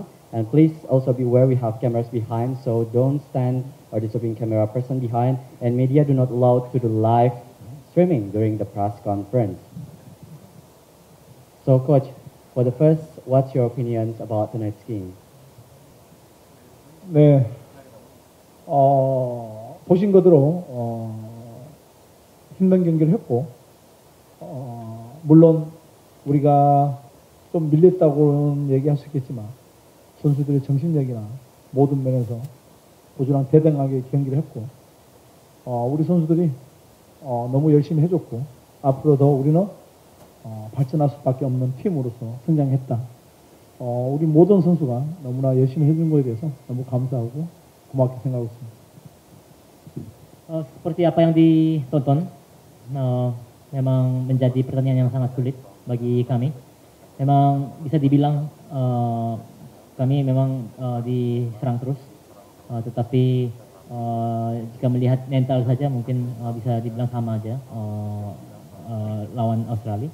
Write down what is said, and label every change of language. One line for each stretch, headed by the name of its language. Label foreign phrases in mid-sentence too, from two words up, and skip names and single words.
English: And please also be aware we have cameras behind, so don't stand or disturbing camera person behind. And media do not allow to do live streaming during the press conference. So, coach, for the first, what's your opinions about tonight's game?
Korean: 네, 보신 그대로 힘든 경기를 했고, 물론 우리가 좀 밀렸다고는 얘기할 수 있겠지만 선수들의 정신력이나 모든 면에서 부지런히 대등하게 경기를 했고, 우리 선수들이 너무 열심히 해줬고, 앞으로 더 우리는 발전할 수밖에 없는 팀으로서 성장했다. 우리 모든 선수가 너무나 열심히 해준 거에 대해서 너무 감사하고 고맙게 생각하고 있습니다.
Indonesian: Seperti apa yang ditonton, memang menjadi pertandingan yang sangat sulit bagi kami. Memang bisa dibilang kami memang diserang terus, tetapi jika melihat mental saja mungkin bisa dibilang sama aja lawan Australia.